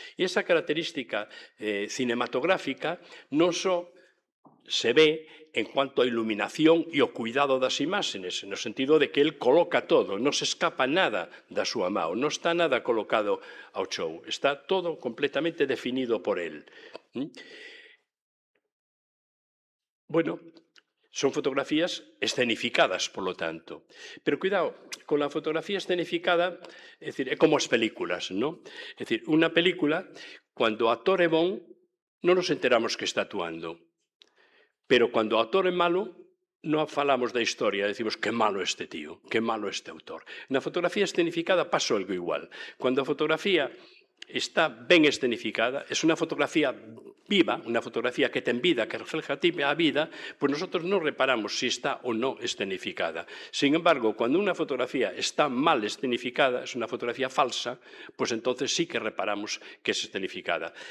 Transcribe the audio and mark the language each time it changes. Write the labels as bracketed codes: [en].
[gl] E esa característica cinematográfica non só se ve en cuanto a iluminación e o cuidado das imágenes, no sentido de que el coloca todo, non se escapa nada da súa mão, non está nada colocado ao chou, está todo completamente definido por el. [es] Bueno, son fotografías escenificadas, por lo tanto. Pero cuidado, con la fotografía escenificada, [gl] é dicir, é como as películas, ¿no? É dicir, unha película, cuando o actor é bon, non nos enteramos que está actuando. Pero cando o actor é malo, non falamos da historia, decimos que malo este tío, que malo este autor. Na fotografía escenificada pasa algo igual. Cando a fotografía está ben escenificada, é unha fotografía viva, unha fotografía que ten vida, que refleja a vida, pois nosotros non reparamos se está ou non escenificada. [es] Sin embargo, [gl] cando unha fotografía está mal escenificada, é unha fotografía falsa, pois entonces sí que reparamos que é escenificada.